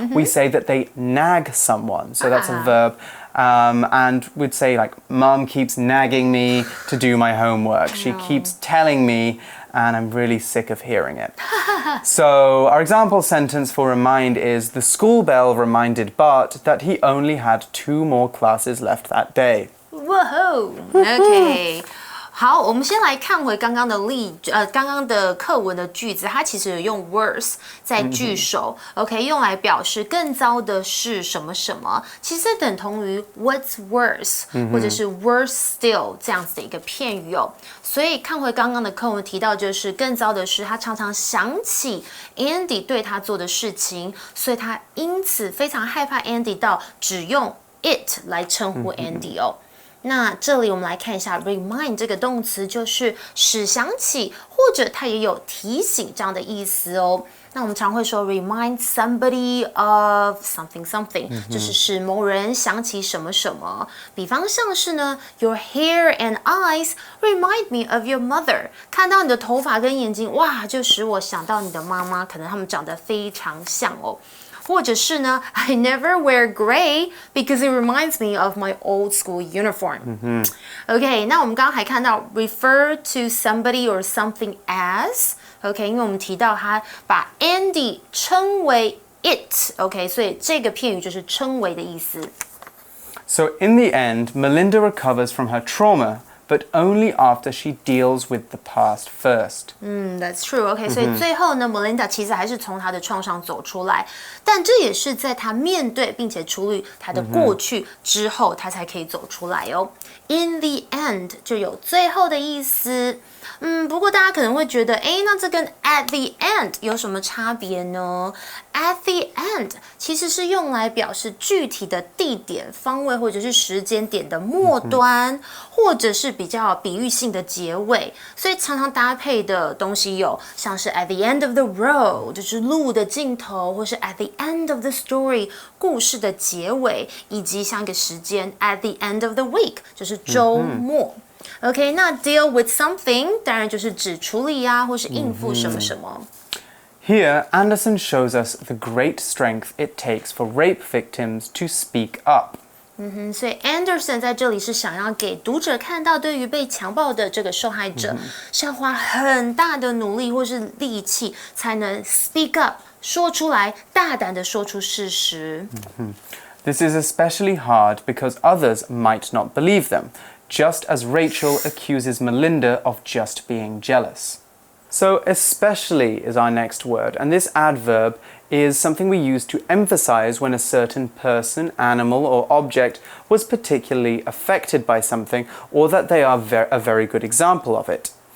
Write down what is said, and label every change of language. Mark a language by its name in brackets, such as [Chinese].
[English] We say that they nag someone. So that's a verb. And we'd say like, Mom keeps nagging me to do my homework. She keeps telling me, and I'm really sick of hearing it. So our example sentence for remind is, the school bell reminded Bart that he only had 2 more classes left that day. Whoa! Okay. [Chinese] 好，我们先来看回刚刚的刚刚的课文的句子，它其实有用 worse 在句首 ，OK， 用来表示更糟的是什么什么，其实等同于 [English] what's worse， [Chinese] 或者是 [English] worse still [Chinese] 这样子的一个片语哦。所以看回刚刚的课文提到，就是更糟的是，他常常想起 Andy 对他做的事情，所以他因此非常害怕 Andy 到只用 it 来称呼 Andy 哦。那这里我们来看一下 remind 这个动词，就是使想起，或者它也有提醒这样的意思哦。那我们常会说 [English] remind somebody of something something， [Chinese] 就是使某人想起什么什么。比方像是呢 [English] ，Your hair and eyes remind me of your mother。 [Chinese] 看到你的头发跟眼睛，哇，就使我想到你的妈妈，可能他们长得非常像哦。或者是呢 [English] I never wear gray because it reminds me of my old school uniform. [Chinese] OK， 那我们刚刚还看到 [English] refer to somebody or something as [Chinese] OK， 因为我们提到他把 Andy 称为 it OK， 所以这个片语就是称为的意思。 [English] So in the end, Melinda recovers from her trauma, but only after she deals with the past first. That's true. [Chinese] OK， 所以最后呢 ，Melinda 其实还是从她的创伤走出来，但这也是在她面对并且处理她的过去之后，她才可以走出来哦。 In the end 就有最后的意思。不过大家可能会觉得，那这跟 [English] at the end [Chinese] 有什么差别呢？ At the end 其实是用来表示具体的地点、方位或者是时间点的末端，或者是比较比喻性的结尾，所以常常搭配的东西有像是 [English] at the end of the road [Chinese] 就是路的尽头，或是 [English] at the end of the story [Chinese] 故事的结尾，以及像一个时间 [English] at the end of the week [Chinese] 就是周末。 OK， 那 [English] deal with something [Chinese] 当然就是指处理啊，或是应付什么什么。 [English] Here, Anderson shows us the great strength it takes for rape victims to speak up. [Chinese] 所以 Anderson 在这里是想要给读者看到，对于被强暴的这个受害者，是要花很大的努力或是力气，才能 [English] speak up [Chinese] 说出来，大胆的说出事实。 [English] This is especially hard because others might not believe them, just as Rachel accuses Melinda of just being jealous. So especially is our next word, and this adverb is something we use to emphasize when a certain person, animal, or object was particularly affected by something, or that they are a very good example of it.